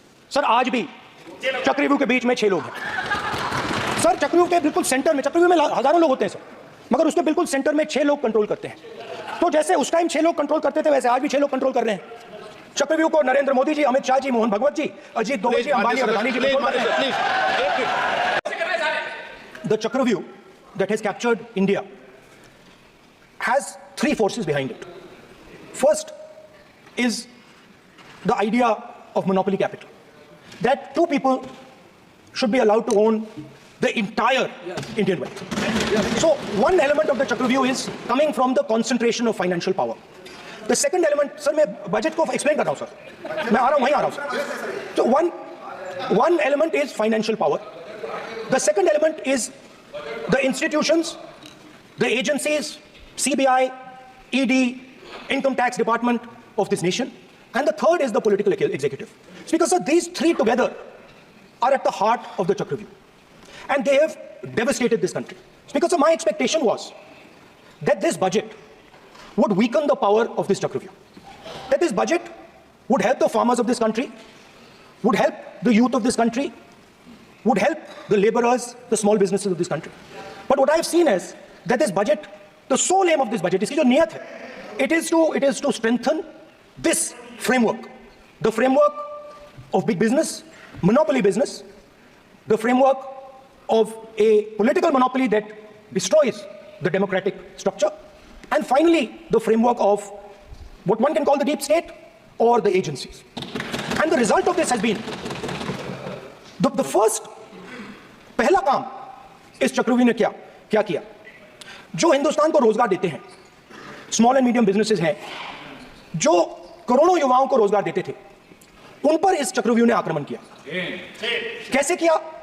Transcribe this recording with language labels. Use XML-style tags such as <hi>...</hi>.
<hi>Sir, आज भी चक्रव्यूह के बीच में 6 लोग हैं। सर, चक्रव्यूह के बिल्कुल सेंटर में, चक्रव्यूह में हजारों लोग होते हैं सर, मगर उसके बिल्कुल सेंटर में 6 लोग कंट्रोल करते हैं। तो जैसे उस टाइम 6 लोग कंट्रोल करते थे, वैसे आज भी 6 लोग कंट्रोल कर रहे हैं। चक्रव्यूह को नरेंद्र मोदी जी, अमित शाह जी, मोहन भगवत जी, अजीत दोवल जी, अंबानी, अदानी जी कंट्रोल कर रहे हैं।</hi> <en>The Chakravyu that has captured India has 3 forces behind it. First is the idea of monopoly capital, that 2 people should be allowed to own the entire Indian wealth. So one element of the Chakravyu is coming from the concentration of financial power. The second element, sir,</en> <hi>मैं budget को explain कर रहा हूं sir, मैं आ रहा हूं, वहीं आ रहा हूं sir.</hi> <en>So one element is financial power. The second element is the institutions, the agencies, CBI, ED, Income Tax Department of this nation, and the third is the political executive. Because sir, these 3 together are at the heart of the Chakravyuh, and they have devastated this country. Because my expectation was that this budget would weaken the power of this Chakravyuh, that this budget would help the farmers of this country, would help the youth of this country, would help the laborers, the small businesses of this country. But what I have seen is that this budget, the sole aim of this budget,</en> <hi>इसकी जो नियत है,</hi> <en>it is to strengthen this framework, the framework of big business, monopoly business, the framework of a political monopoly that destroys the democratic structure, and finally the framework of what one can call the deep state or the agencies. And the result of this has been the first,</en> <hi>पहला काम इस चक्रव्यूह ने क्या किया, जो हिंदुस्तान को रोजगार देते हैं, स्मॉल एंड मीडियम बिजनेसेस हैं, जो करोड़ों युवाओं को रोजगार देते थे, उन पर इस चक्रव्यूह ने आक्रमण किया। कैसे किया?</hi>